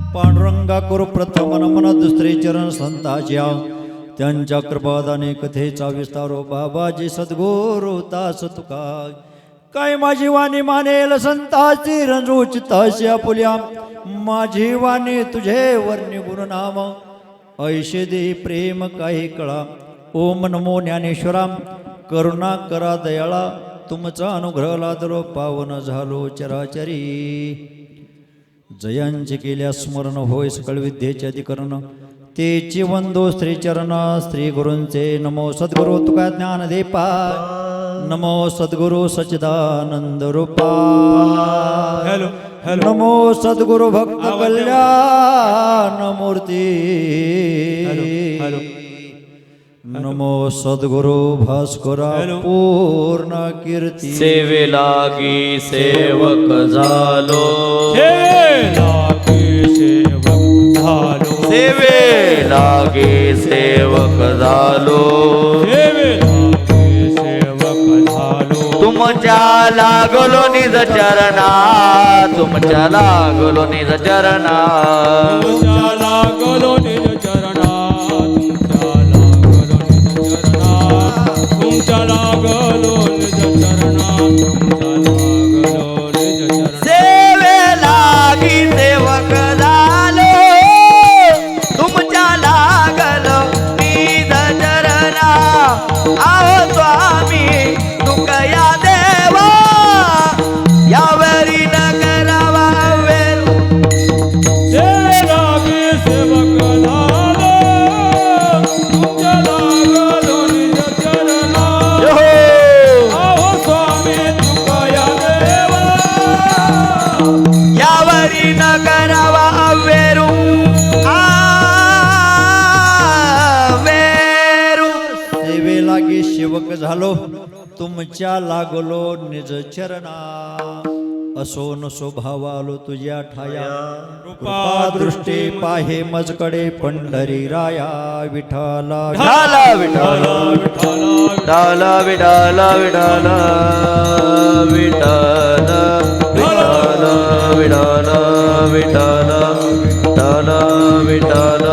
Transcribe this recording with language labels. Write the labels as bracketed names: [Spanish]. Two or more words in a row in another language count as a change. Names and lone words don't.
[Marathi] पांडुरंगा करू प्रथम नमन दुसरे चरण संताच्या त्यांच्या कृपादाने कथेचा विस्तारो बाबाजी सद्गुरु दास तुका काय माझी वाणी मानेल संताची रणरुचिताशी आपुल्या माझी वाणी तुझे वर्णी गुरुनाम ऐशे दे प्रेम काही कळा ओम नमो ज्ञानेश्वरा करुणा करा दयाळा तुमचा अनुग्रह लादलो पावन झालो चराचरी जयांचे केल्या स्मरण होय सकळ विद्येचे अधिकरण तेची वंदो श्री चरण श्री गुरूंचे नमो सद्गुरु तुका ज्ञान देपा नमो सद्गुरु सच्चिदानंद रूपा [English] hello hello [Marathi] नमो सद्गुरु भक्त कल्याण मूर्ती हॅलो नमो सद्गुरु भास्करा पूर्ण कीर्ती सेवे लागी सेवक झालो सेवे लागे सेवक झालो सेवे लागी सेवक झालो तुमच्या लागलो निज चरणा तुमच्या लागलो निज चरणा तुमच्या लागलो निज चरणा तुमच्या लागलो निज चरणा सेवे लागी सेवक झालो तुमच्या लागलो निज चरणा आहो स्वामी तुकया देवा यावरी न करावा वेरू सेवे लागे सेवक झालो तुमच्या लागलो निज चरणा आहो स्वामी तुकया देवा यावरी न करावा वेरू वेरू सेवे लागी सेवक झालो तुमच्या लागलो निज चरणा असो नसो भाव आलो तुझ्या ठाया कृपा दृष्टी पाहे मजकडे पंढरी राया विठाला विठाला विठाला विठाला विठाला विठाला विठाला विठाला विठाला विठाला विठाला विठाला